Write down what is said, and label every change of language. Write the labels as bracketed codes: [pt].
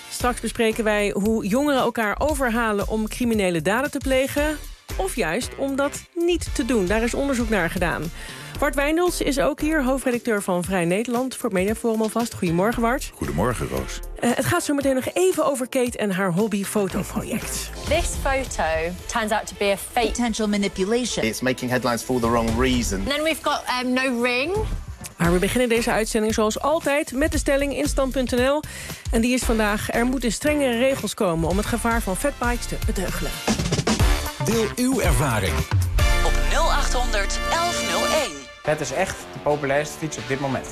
[nl] Straks bespreken wij hoe jongeren elkaar overhalen om criminele daden te plegen, of juist om dat niet te doen. Daar is onderzoek naar gedaan. Bart Wijndels is ook hier, hoofdredacteur van Vrij Nederland, voor het Mediaforum alvast. Goedemorgen, Bart. Goedemorgen, Roos. Het gaat zo meteen nog even over Kate en haar hobbyfotoproject. [en] This photo turns out to be a fake. Potential manipulation. It's making headlines for the wrong reason. And then we've got no ring. [nl] Maar we beginnen deze uitzending zoals altijd met de stelling in stand.nl. En die is vandaag, er moeten strengere regels komen om het gevaar van fatbikes te beteugelen. Deel uw ervaring. 0800 1101. Het is echt de populairste fiets op dit moment.